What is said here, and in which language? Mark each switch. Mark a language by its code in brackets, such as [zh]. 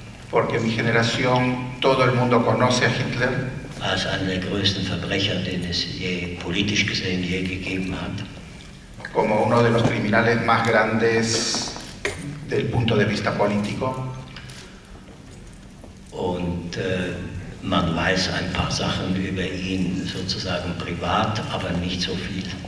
[es] Porque en mi generación todo el mundo conoce a Hitler. [de] Als einer der größten Verbrecher, den es politisch gesehen je gegeben hat. [es] Como uno de los criminales más grandes del punto de vista político. [de] Und man weiß ein paar Sachen über ihn sozusagen privat, aber nicht so viel.